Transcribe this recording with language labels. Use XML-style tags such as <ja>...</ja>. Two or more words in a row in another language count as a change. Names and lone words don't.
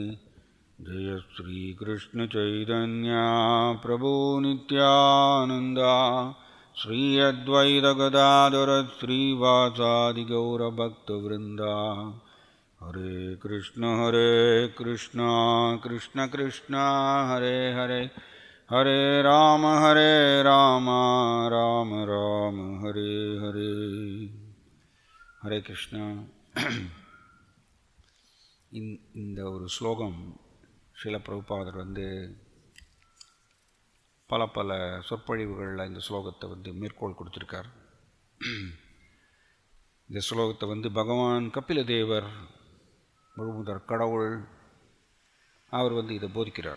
<sa>Jaya Sri Krishna Chaitanya Prabhu Nityananda Sri Advaita Gadadhara Sri Vasadi Gaura Bhakta Vrinda. Hare Krishna Krishna Krishna Hare Hare Hare Rama Rama Rama Hare Hare. Hare Krishna.</sa> <ta>இந்த ஒரு ஸ்லோகம் ஸ்ரீல பிரபுபாதர் பல சொற்பொழிவுகளில் இந்த ஸ்லோகத்தை மேற்கோள் கொடுத்துருக்கார். இந்த ஸ்லோகத்தை பகவான் கபிலதேவர் முழுமுதற் கடவுள் அவர் இதை போதிக்கிறார்.</ta>